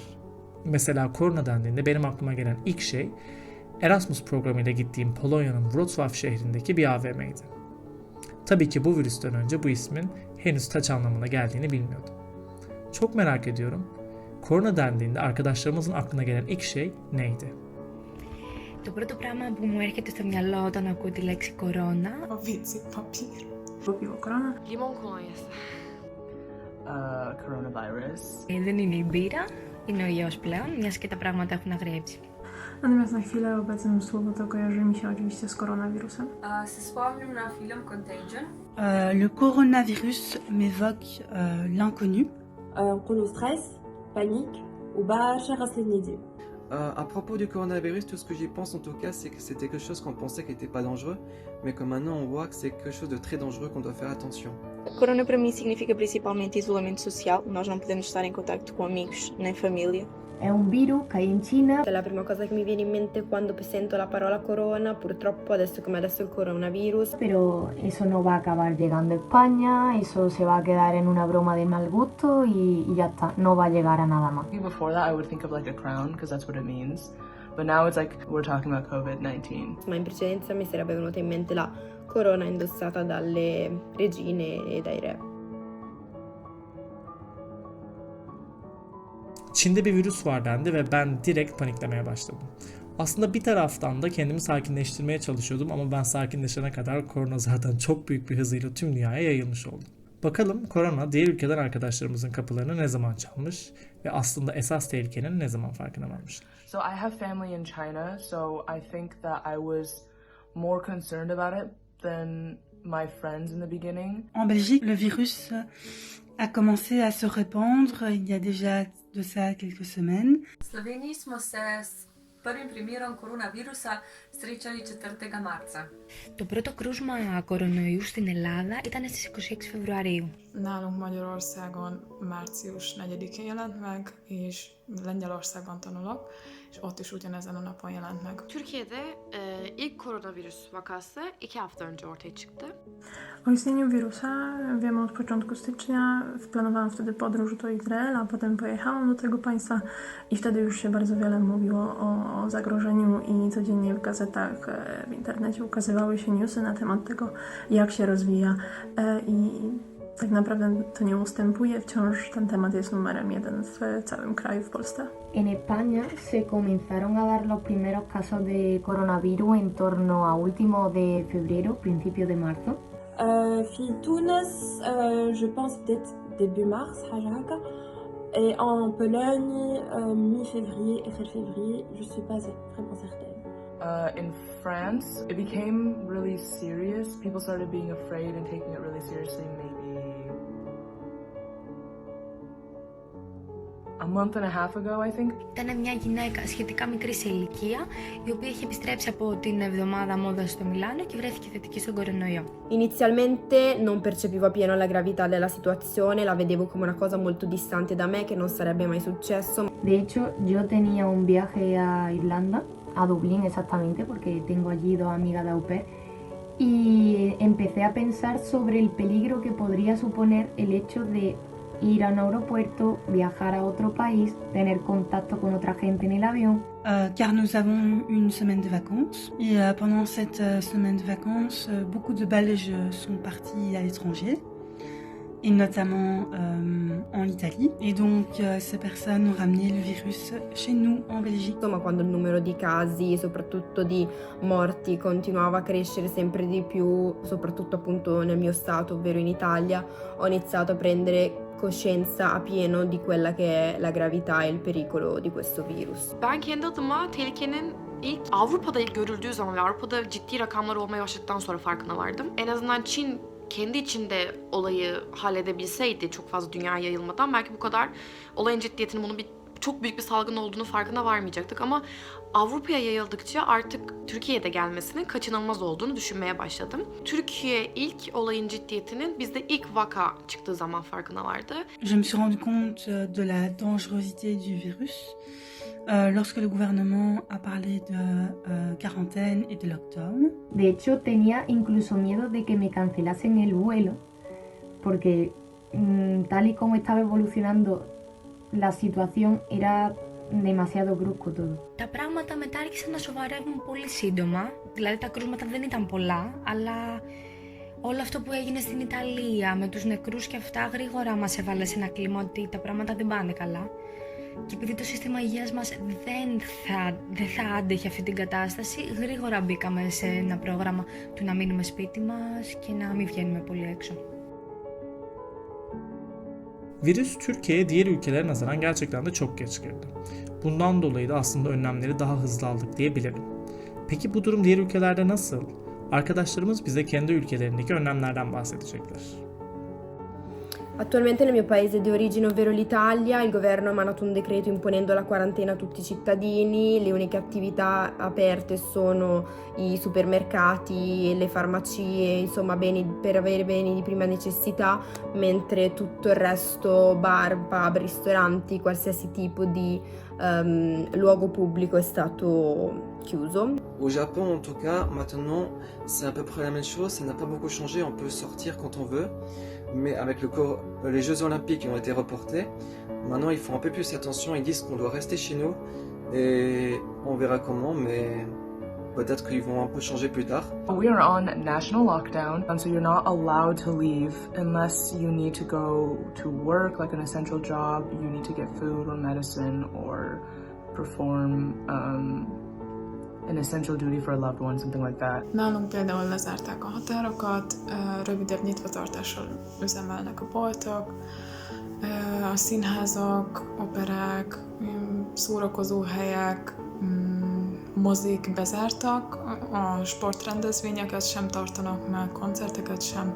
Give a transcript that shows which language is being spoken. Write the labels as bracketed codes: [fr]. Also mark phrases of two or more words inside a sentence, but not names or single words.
[tr] Mesela korona dendiğinde benim aklıma gelen ilk şey Erasmus programıyla gittiğim Polonya'nın Wrocław şehrindeki bir AVM'ydi. Tabii ki bu virüsten önce bu ismin henüz taç anlamına geldiğini bilmiyordum. Çok merak ediyorum, korona dendiğinde arkadaşlarımızın aklına gelen ilk şey neydi? [el] Το πρώτο πράγμα που μου έρχεται στο μυαλό όταν ακούω τη λέξη κορώνα. [pl] Powiedz papier. Robiło korona. [tr] Limon kolonyası. [en] Coronavirus. [el] Δεν είναι η μπύρα, είναι ο ιός πλέον, μιας και τα πράγματα έχουν αγριέψει. [pl] Natomiast na chwilę obecną słowo to kojarzy mi się oczywiście z koronawirusem. [sl] Se spomnim na film Contagion. [fr] Le coronavirus m'évoque l'inconnu. [ar] نقولوا [fr] stress, panique [ar] وبشر غسل [fr] À propos du coronavirus, tout ce que j'y pense en tout cas, c'est que c'était quelque chose qu'on pensait qui n'était pas dangereux, mais que maintenant on voit que c'est quelque chose de très dangereux qu'on doit faire attention. [pt] Corona para mim significa principalmente isolamento social. Nós não podemos estar em contacto com amigos nem família. [it] È un virus che è in Cina. La prima cosa che mi viene in mente quando sento la parola corona, purtroppo adesso come adesso il coronavirus. [es] Pero eso no va a acabar llegando a España, eso se va a quedar en una broma de mal gusto y ya está, no va a llegar a nada más. [en] Before that, I would think of like a crown because that's what it means. But now it's like we're talking about COVID-19. [it] Ma in precedenza mi sarebbe venuta in mente la corona indossata dalle regine e dai re. [tr] Çin'de bir virüs var dendi ve ben direkt paniklemeye başladım. Aslında bir taraftan da kendimi sakinleştirmeye çalışıyordum ama ben sakinleşene kadar korona zaten çok büyük bir hızıyla tüm dünyaya yayılmış oldu. Bakalım korona diğer ülkeden arkadaşlarımızın kapılarını ne zaman çalmış ve aslında esas tehlikenin ne zaman farkına varmış. [en] So I have family in China, so I think that I was more concerned about it than my friends in the beginning. [fr] En Belgique, le virus a commencé à se répandre il y a déjà de ça quelques semaines. [sl] V Sloveniji smo se s prvim primerom koronavirusa srečali 4. marca. [el] Το πρώτο κρούσμα κορονοϊού στην Ελλάδα ήταν στις 26 Φεβρουαρίου. [hu] Nálunk Magyarországon március 4-én jelent meg, és Lengyelországban tanulok, és ott is ugyanezen a napon jelent meg. [tr] Türkiye'de ilk koronavirüs vakası 2 hafta önce ortaya çıktı. [pl] O istnieniu wirusa wiemy od początku stycznia. Planowałam wtedy podróż do Izraela, potem pojechałam do tego państwa i wtedy już się bardzo wiele mówiło o zagrożeniu i codziennie w gazetach, w internecie ukazywały się newsy na temat tego, jak się rozwija i tak naprawdę to nie ustępuje, wciąż ten temat jest numerem 1 w całym kraju, w Polsce. [es] En España se comenzaron a dar los primeros casos de coronavirus en torno a último de febrero, principio de marzo. [ar] في تونس [fr] je pense peut-être début mars [ar] حاجة هكا. [fr] Et en Pologne mi-février, fin février, je suis pas vraiment certaine. [en] In France, it became really serious. People started being afraid and taking it really seriously maybe a month and a half ago, I think. [el] Ήταν μια γυναίκα σχετικά μικρή σε ηλικία, η οποία είχε επιστρέψει από την εβδομάδα μόδας στο Μιλάνο και βρέθηκε θετική στον κορονοϊό. [it] Inizialmente non percepivo appieno la gravità della situazione, la vedevo come una cosa molto distante da me, che non sarebbe mai successo. [es] De hecho, yo tenía un viaje a Irlanda, a Dublín exactamente, porque tengo allí 2 amigas de au pair, y empecé a pensar sobre el peligro que podría suponer el hecho de ir a un aeropuerto, viajar a otro país, tener contacto con otra gente en el avión. [fr] Car nous avons eu une semaine de vacances et pendant cette semaine de vacances, beaucoup de Belges sont partis à l'étranger et notamment en Italie et donc ces personnes ont ramené le virus chez nous en Belgique. [it] Insomma, quando il numero di casi, soprattutto di morti, continuava a crescere sempre di più, soprattutto appunto nel mio stato, ovvero in Italia, ho iniziato a prendere coscienza a pieno di quella che è la gravità e il pericolo di questo virus. [tr] Ben kendi adıma tehlikenin ilk Avrupa'da görüldüğü zaman ve Avrupa'da ciddi rakamlar olmaya başladıktan sonra farkına vardım. En azından Çin kendi içinde olayı halledebilseydi çok fazla dünyaya yayılmadan belki bu kadar olayın ciddiyetini bunun çok büyük bir salgın olduğunu farkına varmayacaktık ama Avrupa'ya yayıldıkça artık Türkiye'de gelmesinin kaçınılmaz olduğunu düşünmeye başladım. Türkiye ilk olayın ciddiyetinin bizde ilk vaka çıktığı zaman farkına vardı. [fr] Je me suis rendu compte de la dangerosité du virus lorsque le gouvernement a parlé de quarantaine et de lockdown. [es] De hecho, tenía incluso miedo de que me cancelasen el vuelo, porque tal y como estaba evolucionando la situación era demasiado brusco todo. [el] Τα πράγματα μετά άρχισαν να σοβαρεύουν πολύ σύντομα, δηλαδή τα κρούσματα δεν ήταν πολλά, αλλά όλο αυτό που έγινε στην Ιταλία με τους νεκρούς και αυτά γρήγορα μας έβαλε σε ένα κλίμα ότι τα πράγματα δεν πάνε καλά. Και επειδή το σύστημα υγείας μας δεν θα άντεχε αυτή την κατάσταση, γρήγορα μπήκαμε σε ένα πρόγραμμα του να μείνουμε σπίτι μας και να μην βγαίνουμε πολύ έξω. [tr] Virüs Türkiye'ye diğer ülkelere nazaran gerçekten de çok geç girdi. Bundan dolayı da aslında önlemleri daha hızlı aldık diyebilirim. Peki bu durum diğer ülkelerde nasıl? Arkadaşlarımız bize kendi ülkelerindeki önlemlerden bahsedecekler. [it] Attualmente nel mio paese di origine, ovvero l'Italia, il governo ha emanato un decreto imponendo la quarantena a tutti i cittadini, le uniche attività aperte sono i supermercati, le farmacie, insomma per avere beni di prima necessità, mentre tutto il resto, bar, pub, ristoranti, qualsiasi tipo di luogo pubblico è stato chiuso. [fr] Au Japon, en tout cas, maintenant, c'est à peu près la même chose. Ça n'a pas beaucoup changé. On peut sortir quand on veut. Mais avec les Jeux Olympiques qui ont été reportés, maintenant, ils font un peu plus attention. Ils disent qu'on doit rester chez nous. Et on verra comment, mais peut-être qu'ils vont un peu changer plus tard. [en] We are on national lockdown, and so you're not allowed to leave unless you need to go to work, like an essential job. You need to get food or medicine or perform an essential duty for a loved one, something like that. [hu] Nálunk például lezárták a határokat, rövidebb nyitvatartással üzemelnek a boltok, a színházak, operák, szórakozóhelyek, mozik bezártak, a sportrendezvényeket sem tartanak meg, koncerteket sem.